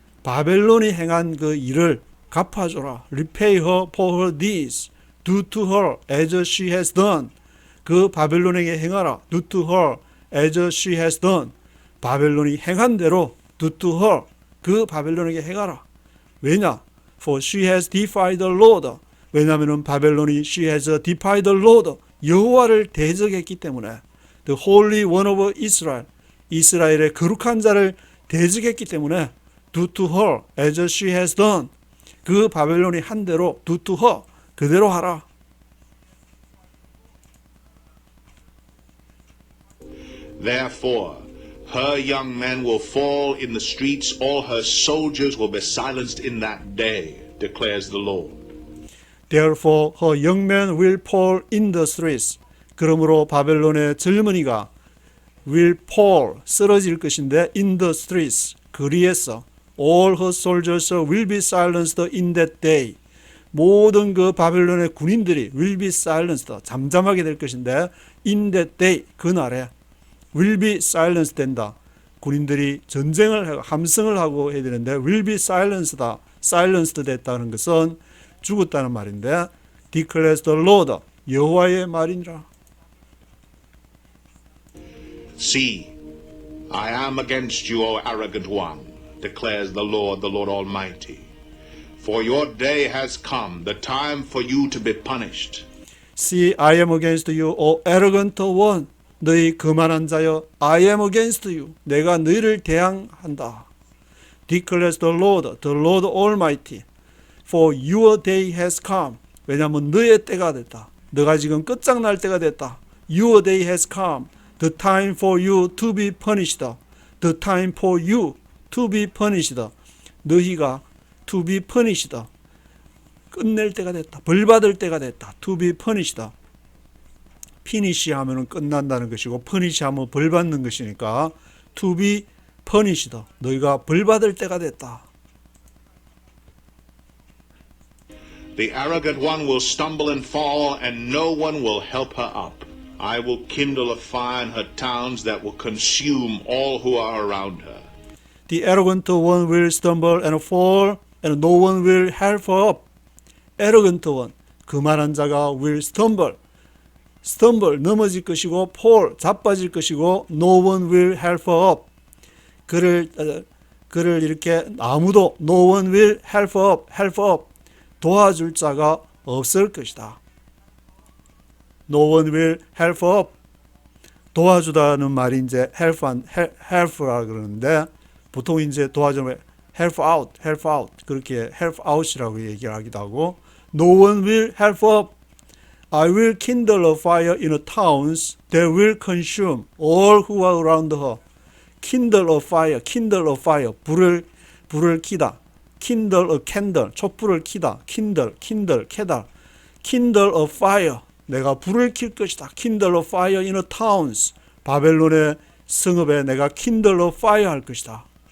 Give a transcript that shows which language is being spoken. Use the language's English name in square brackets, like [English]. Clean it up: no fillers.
[Korean] 바벨론이 행한 그 일을 갚아줘라. [English] repay her for her deeds. do to her as she has done. [Korean] 그 바벨론에게 행하라. [English] do to her as she has done. [Korean] 바벨론이 행한 대로 [English] do to her. [Korean] 그 바벨론에게 행하라. 왜냐? [English] For she has defied the Lord. [Korean] 왜냐하면 바벨론이 [English] she has defied the Lord. [Korean] 여호와를 대적했기 때문에 [English] the Holy One of Israel. [Korean] 이스라엘의 거룩한 자를 대적했기 때문에 [English] do to her as she has done. [Korean] 그 바벨론이 한 대로 [English] do to her. [Korean] 그대로 하라. [English] Therefore, her young men will fall in the streets, all her soldiers will be silenced in that day, declares the Lord. Therefore, her young men will fall in the streets. [Korean] 그러므로 바벨론의 젊은이가 [English] will fall, [Korean] 쓰러질 것인데 [English] in the streets, [Korean] 거리에서 [English] all her soldiers will be silenced in that day. [Korean] 모든 그 바벨론의 군인들이 [English] will be silenced, [Korean] 잠잠하게 될 것인데 [English] in that day, [Korean] 그날에 will be silenced 된다. 군인들이 전쟁을 하고 함성을 하고 해야 되는데 [English] will be silenced [Korean] 됐다는 것은 죽었다는 말인데 [English] declares the Lord, [Korean] 여호와의 말이니라. [English] See, I am against you, O arrogant one, declares the Lord Almighty. For your day has come, the time for you to be punished. See, I am against you, O arrogant one. [Korean] 너희 거만한 자여, [English] I am against you. [Korean] 내가 너희를 대항한다. [English] Declares the Lord Almighty. For your day has come. [Korean] 왜냐하면 너의 때가 됐다. 너가 지금 끝장날 때가 됐다. [English] Your day has come. The time for you to be punished. The time for you to be punished. [Korean] 너희가 [English] to be punished. [Korean] 끝낼 때가 됐다. 벌받을 때가 됐다. [English] To be punished. [Korean] finish 하면은 끝난다는 것이고 punish 하면 벌받는 것이니까 to be punished. 너희가 벌받을 때가 됐다. [English] The arrogant one will stumble and fall, and no one will help her up. I will kindle a fire in her towns that will consume all who are around her. The arrogant one will stumble and fall, and no one will help her up. arrogant one, [Korean] 그만한 자가 [English] will stumble, [Korean] 넘어질 것이고 [English] fall, [Korean] 자빠질 것이고 [English] no one will help her up. [Korean] 그를 이렇게 아무도 [English] no one will help up, [Korean] 도와줄 자가 없을 것이다. [English] No one will help up. [Korean] 도와주다는 말이 이제 help라 그러는데 보통 이제 도와주면 help out 그렇게 help out이라고 얘기를 하기도 하고 [English] no one will help up. I will kindle a fire in the towns that will consume all who are around her. kindle a fire, [Korean] 불을 켜다. [English] kindle a candle, [Korean] 촛불을 켜다. kindle, 켜다. [English] kindle a fire, [Korean] 내가 불을 켤 것이다. [English] kindle a fire in a towns, [Korean] 바벨론의 성읍에 내가 [English] kindle a fire [Korean] 할 것이다.